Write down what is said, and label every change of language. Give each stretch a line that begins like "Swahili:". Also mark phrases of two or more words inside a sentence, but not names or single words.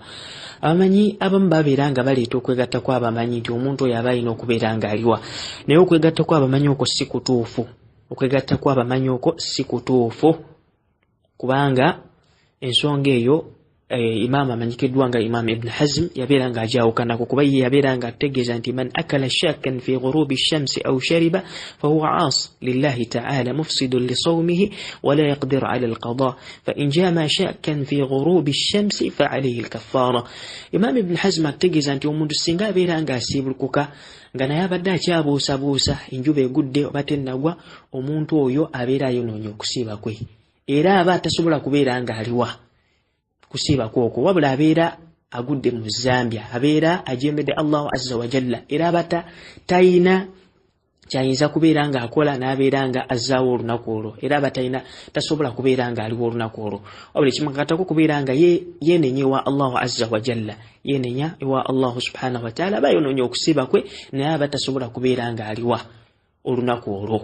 Ganda: Abamanyi abamu babeera nga baleeta okwegatta kw'abamanyi nti omuntu oyo aba alina okubeera ng'aliwa, naye okwegatta kw'abamanyi okwo si kutuufu. Okwegatta kw'abamanyi okwo si kutuufu kubanga ensonga eyo Imam amanyikiddwa nga Imam Ibn Hazm yabeera nga ajawukanako kuba ye yabeera nga ategeeza nti
Arabic: من أكل شكا في غروب الشمس أو شرب فهو عاص لله تعالى مفسد لصومه ولا يقدر على القضاء فإن جامع شكا في غروب الشمس فعليه الكفارة.
Ganda: Imam Ibn Hazm ategeeza nti omuntu singa abeera nga asibulukuka nga naye abadde akyabuusabuusa enjuba egudde oba tennagwa, omuntu oyo abeera ayonoonye okusiiba kwe era aba tasobola kubeera nga aliwa kusiiba kwokwo, wabula abeera agudde mu Zambia, abeera ajembedde
Arabic: الله عز وجل
Ganda: era aba tayina kyayinza kubeera nga akola n'abeera nga azzaawo olunaku olwo era aba tasobola kubeera nga aliwo olunaku olwo, wabula ekimakatako kubeera nga yeenenya ewa
Arabic: الله عز وجل,
Ganda: yeenenya ewa
Arabic: الله سبحانه وتعالى,
Ganda: aba yonoonye okusiiba kwe naye aba tasobola kubeera nga aliwa olunaku olwo.